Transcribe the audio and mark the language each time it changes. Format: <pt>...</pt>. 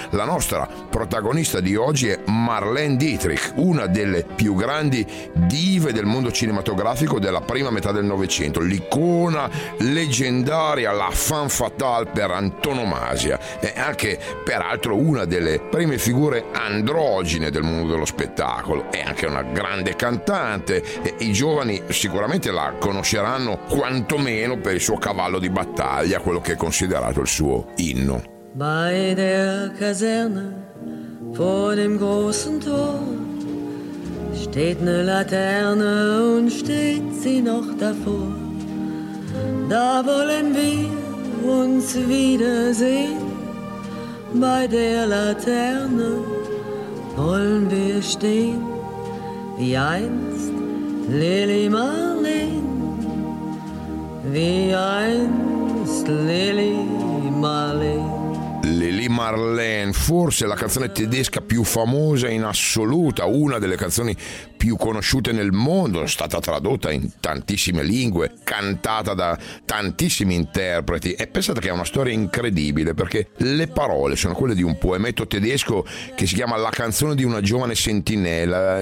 <it>La nostra protagonista di oggi è Marlene Dietrich, una delle più grandi dive del mondo cinematografico della prima metà del Novecento, l'icona leggendaria, la femme fatale per antonomasia, e anche peraltro una delle prime figure androgine del mondo dello spettacolo. È anche una grande cantante, e i giovani sicuramente la conosceranno quantomeno per il suo cavallo di battaglia, quello che è considerato il suo inno.</it> <de>Bei der Kaserne, vor dem großen Tor, steht ne Laterne und steht sie noch davor. Da wollen wir uns wiedersehen, bei der Laterne wollen wir stehen, wie einst Lili Marleen, wie einst Lili Marleen.</de> <it>Lili Marleen, forse la canzone tedesca più famosa in assoluta, una delle canzoni più conosciute nel mondo, è stata tradotta in tantissime lingue, cantata da tantissimi interpreti. E pensate che è una storia incredibile, perché le parole sono quelle di un poemetto tedesco che si chiama La canzone di una giovane sentinella.</it>